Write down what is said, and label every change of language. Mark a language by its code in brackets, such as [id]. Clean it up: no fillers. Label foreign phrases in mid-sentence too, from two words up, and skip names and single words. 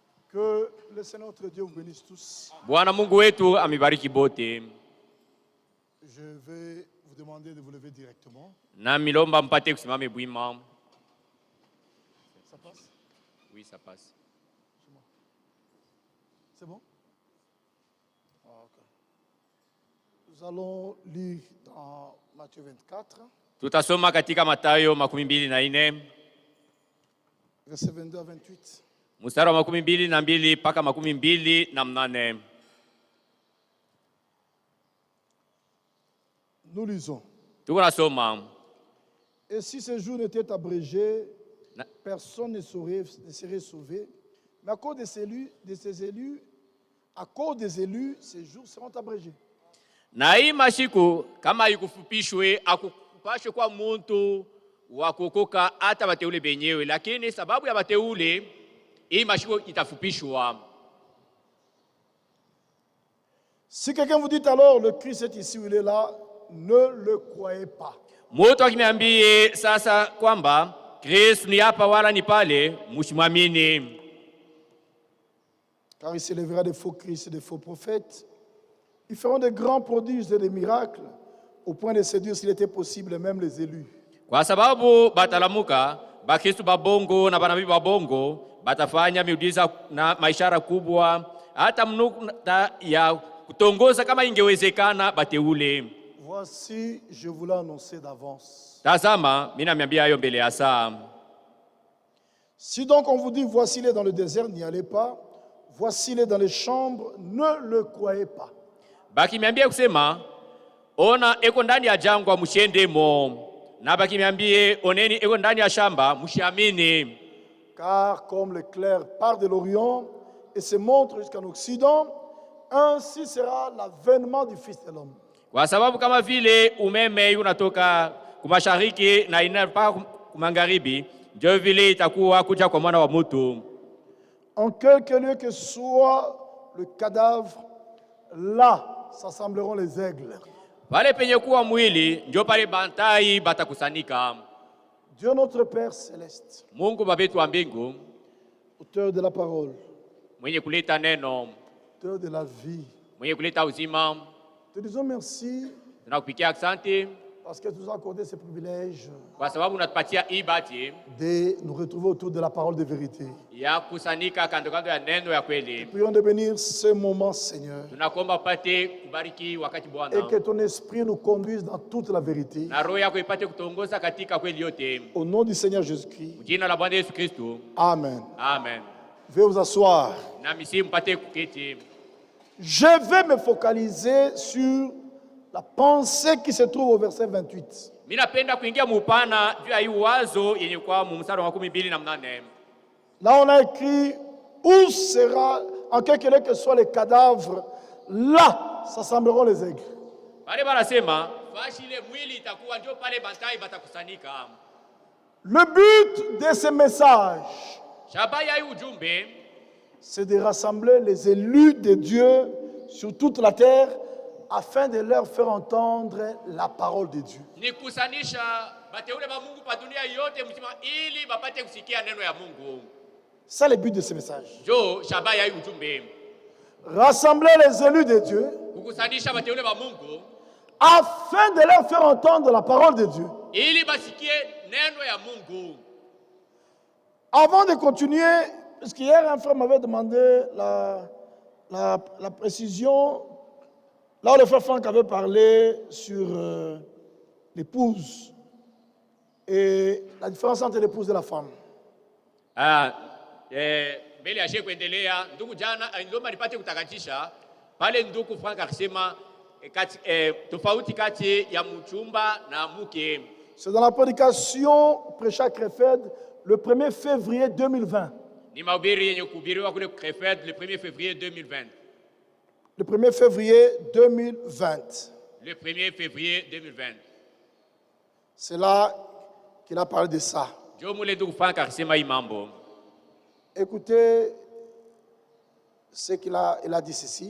[fr] Que le Seigneur notre Dieu vous bénisse tous. [sw] Bwana Mungu wetu amibariki bote. [fr] Je vais vous demander de vous lever directement. [sw] Na milomba mpate kusimame bwima. [fr] Ça passe? Oui, ça passe. C'est bon? Ah, ok. Nous allons lire dans Matthieu 24. [sw] Tutasoma katika Mathayo 24. [fr] Verset 22 à 28. [sw] Mstari wa 22 mpaka 28. [fr] Nous lisons. [sw] Tunasoma. [fr] Et si ce jour n'était abrégé, personne ne serait sauvé. Mais à cause des élus, ces jours seront abrégés. [sw] Na hii mashiku kama ikufupishwe akupashwe kwa muntu wa kuokoka hata wateule benyewe, lakini sababu ya wateule hii mashiku itafupishwa. [fr] Si quelqu'un vous dit alors le Christ est ici ou il est là, ne le croyez pas. [sw] Mtu akiniambie sasa kwamba Kristo ni hapa wala ni pale, msimwamini. [fr] Car il s'élèvera des faux Christ et des faux prophètes. Ils feront de grands prodiges et des miracles, au point de séduire, s'il était possible, même les élus. [sw] Kwa sababu batalamuka, bakristo babongo na banabii babongo, batafanya miujiza na maishara kubwa, hata mnukta ya kutongoza kama ingewezekana bateule. [fr] Voici, je vous l'ai annoncé d'avance. [sw] Tazama, mimi naambia hayo mbele ya saa. [fr] Si donc on vous dit, voici il est dans le désert, n'y allez pas. Voici il est dans les chambres, ne le croyez pas. [sw] Bakimiambia kusema, ona eko ndani ya jangwa mshendemo. Na bakimiambie, oneni eko ndani ya shamba mshiamini. [fr] Car comme l'éclair part de l'Orient et se montre jusqu'en Occident, ainsi sera l'avènement du Fils de l'homme. [sw] Kwa sababu kama vile umeme unatoka kumashariki na inapaa kumangaribi, ndio vile itakuwa kuja kwa mwana wa mtu. [fr] En quelque lieu que soit le cadavre, là s'assembleront les aigles. [sw] Pale penye kuwa mwili, ndio pale bantai batakusanika. [fr] Dieu notre Père céleste, [sw] Mungu baba yetu wa mbingu, [fr] auteur de la parole, [sw] mwenye kuleta neno, [fr] auteur de la vie, [sw] mwenye kuleta uzima, [fr] te disons merci [sw] tunakupikia asante [fr] parce que tu nous as accordé ce privilège [sw] kwa sababu unatupatia hii bahati [fr] de nous retrouver autour de la parole de vérité. [sw] ya kusanika kando kando ya neno ya kweli. [fr] Prions de bénir ce moment, Seigneur, [sw] Tunakuomba upate kubariki wakati [fr] et [sw] Bwana, [fr] que ton esprit nous conduise dans toute la vérité. [sw] na roho yako ipate kutongoza katika kweli yote. [fr] Au nom du Seigneur Jésus-Christ. [sw] Jina la Bwana Yesu Kristo. [fr] Amen. [sw] Amen. [fr] Veuillez vous asseoir. [sw] Na misi mpate kuketi. [fr] Je vais me focaliser sur la pensée qui se trouve au verset 28. [sw] Mimi napenda kuingia mupana juu ya hii wazo yenye kwa mstari wa 28. [fr] Là, on a écrit où sera, en quelque lieu que soient les cadavres, là s'assembleront les aigles. [sw] Pale banasema fashi ile mwili itakuwa ndio pale bantai batakusanika. [fr] Le but de ce message, [sw] Shabaya hii ujumbe [fr] c'est de rassembler les élus de Dieu sur toute la terre afin de leur faire entendre la parole de Dieu. [sw] ni kusanisha bateule ba Mungu pa dunia yote mzima ili bapate kusikia neno ya Mungu. [fr] C'est le but de ce message. [sw] Jo shabaya hii ujumbe. [fr] Rassembler les élus de Dieu [sw] Kukusanisha bateule ba Mungu [fr] afin de leur faire entendre la parole de Dieu. [sw] ili basikie neno ya Mungu. [fr] Avant de continuer, parce qu'hier un frère m'avait demandé la précision, là où le frère Franck avait parlé sur l'épouse et la différence entre l'épouse et la femme. [sw] Mbele ya shehe kuendelea, ndugu jana ndio nipate kutakatisha pale ndugu Frank akisema tofauti kati ya mchumba na mke. [fr] C'est dans la prédication prêchée à Krefeld le 1er février 2020. [sw] Ni mahubiri yenye kuhubiriwa kule Krefeld [fr] le 1er février 2020. Le 1er février 2020. Le 1er février 2020. C'est là qu'il a parlé de ça. [sw] Jo mule ndugu Frank akisema hii mambo. [fr] Écoutez ce qu'il a dit ceci.